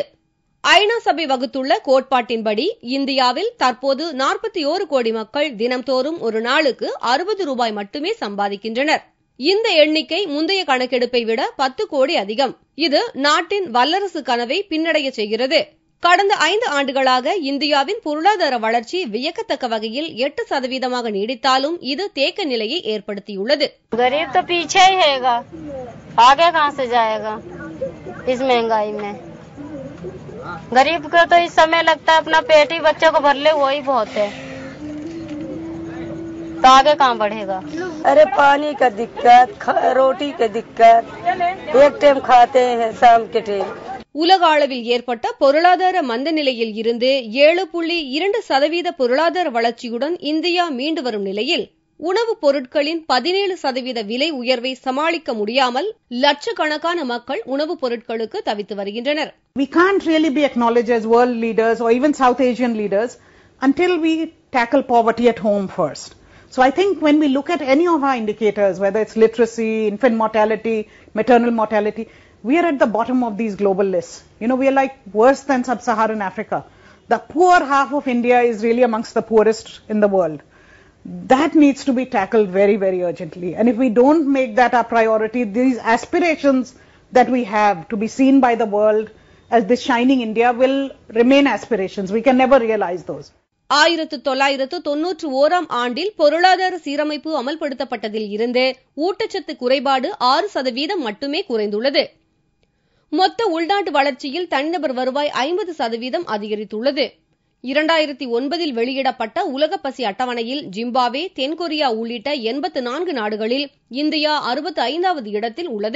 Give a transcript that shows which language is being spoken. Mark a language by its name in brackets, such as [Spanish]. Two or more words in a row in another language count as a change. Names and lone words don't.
[Tamil] ஐநா சபை வகுத்துள்ள கோட்பாட்டின்படி இந்தியாவில் தற்போது 41 கோடி மக்கள் தினம்தோறும் ஒரு நாளுக்கு 60 ரூபாய் மட்டுமே சம்பாதிக்கின்றனர். இந்த எண்ணிக்கை முந்தைய கணக்கெடுப்பை விட 10 கோடி அதிகம். இது நாட்டின் வல்லரசு கனவை பின்னடைய செய்கிறது. கடந்த 5 ஆண்டுகளாக இந்தியாவின் பொருளாதார வளர்ச்சி வியக்கத்தக்க வகையில் 8% நீடித்தாலும் இது தேக்க நிலையை ஏற்படுத்தியுள்ளது. [Hindi] गरीब तो पीछे ही हैगा, आगे कहां से जाएगा इस महंगाई में। गरीब को तो इस समय लगता है अपना पेट ही बच्चों को भर ले वही बहुत है, तो आगे कहां बढ़ेगा। अरे पानी का दिक्कत, रोटी की दिक्कत, एक टाइम खाते हैं शाम के टाइम। [Tamil] உலக அளவில் ஏற்பட்ட பொருளாதார மந்த நிலையில் இருந்து 7.2% பொருளாதார வளர்ச்சியுடன் இந்தியா மீண்டு வரும் நிலையில் உணவுப் பொருட்களின் 17% விலை உயர்வை சமாளிக்க முடியாமல் லட்சக்கணக்கான மக்கள் உணவுப் பொருட்களுக்கு தவித்து வருகின்றனர். [English] We can't really be acknowledged as world leaders or even South Asian leaders until we tackle poverty at home first. So I think when we look at any of our indicators, whether it's literacy, infant mortality, maternal mortality, we are at the bottom of these global lists. We are like worse than sub-Saharan Africa. The poor half of India is really amongst the poorest in the world. That needs to be tackled very, very urgently. And if we don't make that our priority, these aspirations that we have to be seen by the world as this shining India will remain aspirations. We can never realize those. [Tamil] 1991ஆம் ஆண்டில் பொருளாதார சீரமைப்பு அமல்படுத்தப்பட்டதில் இருந்து ஊட்டச்சத்து குறைபாடு 6% மட்டுமே குறைந்துள்ளது. மொத்த உள்நாட்டு வளர்ச்சியில் தனிநபர் வருவாய் 50% அதிகரித்துள்ளது. 2009இல் வெளியிடப்பட்ட உலக பசி அட்டவணையில் ஜிம்பாப்வே, தென்கொரியா உள்ளிட்ட 84 நாடுகளில் இந்தியா 65வது இடத்தில் உள்ளது.